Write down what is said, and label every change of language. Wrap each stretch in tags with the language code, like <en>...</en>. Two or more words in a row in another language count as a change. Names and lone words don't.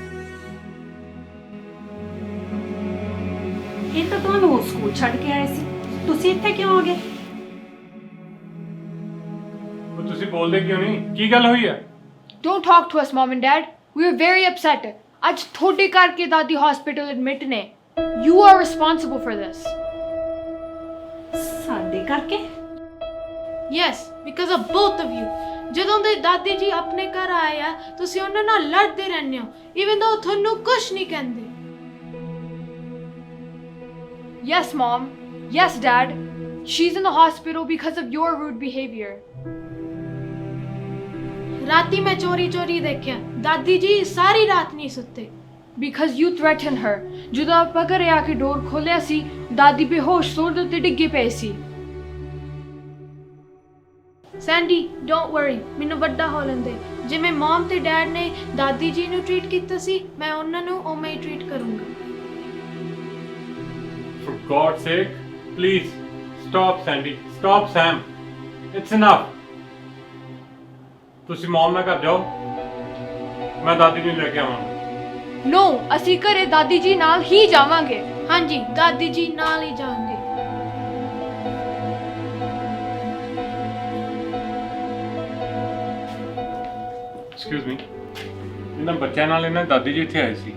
<pa>ਇਹ ਤਾਂ ਤੁਹਾਨੂੰ ਸਕੂਲ ਛੱਡ ਕੇ ਆਏ ਸੀ। ਤੁਸੀਂ ਇੱਥੇ ਕਿਉਂ ਆ ਗਏ? ਉਹ ਤੁਸੀਂ ਬੋਲਦੇ ਕਿਉਂ ਨਹੀਂ? ਕੀ ਗੱਲ ਹੋਈ ਹੈ?</pa> <en>Don't talk to us, Mom and Dad. We are very upset.</en> <pa>ਅੱਜ ਤੁਹਾਡੇ ਕਰਕੇ ਦਾਦੀ</pa> <en>hospital admit</en> <pa>ਨੇ.</pa> <en>You are responsible for this.</en> <pa>ਸਾਡੇ ਕਰਕੇ?</pa> <en>Yes, because of both of you.</en> <pa>ਜਦੋਂ ਦੇ ਦਾਦੀ ਜੀ ਆਪਣੇ ਘਰ ਆਏ ਆ ਤੁਸੀਂ ਉਹਨਾਂ ਨਾਲ ਲੜਦੇ ਰਹਿੰਦੇ ਹੋ</pa> <en>even though</en> <pa>ਤੁਹਾਨੂੰ ਕੁਝ ਨਹੀਂ ਕਹਿੰਦੇ.</pa> <en>Yes, Mom. Yes, Dad. She's in the hospital because of your rude behavior.</en> <pa>ਰਾਤੀ ਮੈਂ ਚੋਰੀ ਦੇਖਿਆ ਦਾਦੀ ਜੀ ਸਾਰੀ ਰਾਤ ਨਹੀਂ ਸੁੱਤੇ</pa> <en>because you threatened her.</en> <pa>ਜਦੋਂ ਆਪਾਂ ਘਰੇ ਆ ਕੇ ਡੋਰ ਖੋਲਿਆ ਸੀ ਦਾਦੀ ਬੇਹੋਸ਼ ਸੋਰ ਦੇ ਉੱਤੇ ਡਿੱਗੇ ਪਏ ਸੀ. ਸੈਂਡੀ</pa> <en>don't worry</en> <pa>ਮੈਨੂੰ ਵੱਡਾ ਹੋ ਲੈਂਦੇ. ਜਿਵੇਂ ਮਮ ਤੇ ਡੈਡ ਨੇ ਦਾਦੀ ਜੀ ਨੂੰ ਟ੍ਰੀਟ ਕੀਤਾ ਸੀ ਮੈਂ ਉਹਨਾਂ ਨੂੰ ਉਵੇਂ ਹੀ ਟ੍ਰੀਟ ਕਰੂੰਗਾ.</pa> <en>For God's sake, please stop, Sandy. Stop, Sam. It's enough.</en> <pa>ਤੁਸੀਂ ਮਮ ਨਾਲ ਘਰ ਜਾਓ, ਮੈਂ ਦਾਦੀ ਨੂੰ ਲੈ ਕੇ ਆਵਾਂਗਾ. ਨੋ ਅਸੀਂ ਘਰੇ ਦਾਦੀ ਜੀ ਨਾਲ ਹੀ ਜਾਵਾਂਗੇ. ਹਾਂਜੀ ਦਾਦੀ ਜੀ ਨਾਲ ਹੀ ਜਾਵਾਂਗੇ.</pa> <en>excuse me,</en> <pa>ਇਹਨਾਂ ਬੱਚਿਆਂ ਨਾਲ ਇਹਨਾਂ ਦਾਦੀ ਜੀ ਇੱਥੇ ਆਏ ਸੀ?</pa>